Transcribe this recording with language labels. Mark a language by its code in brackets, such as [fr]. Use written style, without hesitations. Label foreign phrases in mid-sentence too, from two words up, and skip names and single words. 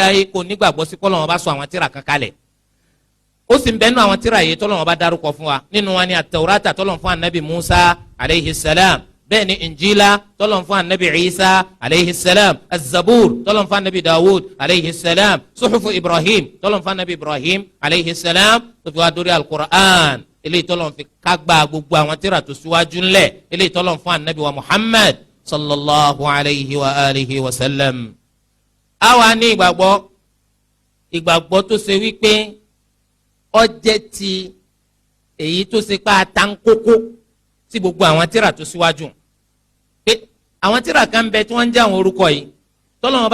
[yo] ayé kò nígbàgbọ́ sí kọ́lọ́run bá sọ àwọn tírà kan kalẹ̀ ó sì ń bẹ́nu àwọn tírà yìí tọ́lọ́run bá dárúkọ fún wa nínú wa ni at-Taurata tọ́lọ́run fún anabi Musa [ar] عليه السلام [yo] bẹ́ẹ̀ ni Injila tọ́lọ́run fún anabi Isa [ar] عليه السلام [yo] az-Zabur tọ́lọ́run fún anabi Dawud [ar] عليه السلام [yo] suhufu Ibrahim tọ́lọ́run fún anabi Ibrahim [ar] عليه السلام [yo] tó fi wá dórí al-Qur'an eléyìí tọ́lọ́run fi kágbá gbogbo àwọn tírà tó síwájú ńlẹ̀ eléyìí tọ́lọ́run fún anabi wa Muhammad [ar] صلى الله عليه وعلى آله وسلم. [yo] àwa ní ìgbàgbọ́ tó ṣe wípé ó jẹ́ ti èyí tó ṣe pé àtàǹkókó sí gbogbo àwọn tírà tó síwájú pé àwọn tírà kan bẹ tí wọ́n ń jẹ́ àwọn orúkọ yìí tọ́lọ́wọ́n